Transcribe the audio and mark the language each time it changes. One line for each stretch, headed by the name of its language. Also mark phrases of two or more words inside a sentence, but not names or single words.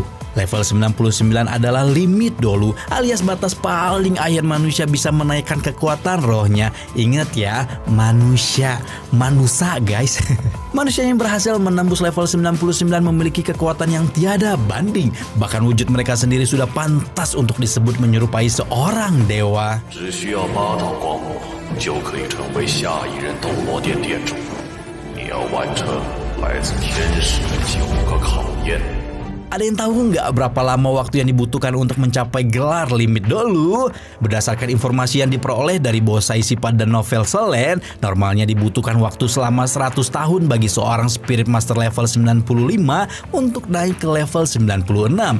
Indonesian: Level 99 adalah limit dolu alias batas paling akhir manusia bisa menaikkan kekuatan rohnya. Ingat ya, manusia guys. Manusia yang berhasil menembus level 99 memiliki kekuatan yang tiada banding. Bahkan wujud mereka sendiri sudah pantas untuk disebut menyerupai seorang dewa.
Chinese: 只需要8道光幕就可以成为下一任斗罗殿殿主。你要完成来自天使的9个考验。
Indonesian: Ada yang tahu nggak berapa lama waktu yang dibutuhkan untuk mencapai gelar limit dulu? Berdasarkan informasi yang diperoleh dari Bosai Sipad dan Novel Selen, normalnya dibutuhkan waktu selama 100 tahun bagi seorang Spirit Master level 95 untuk naik ke level 96.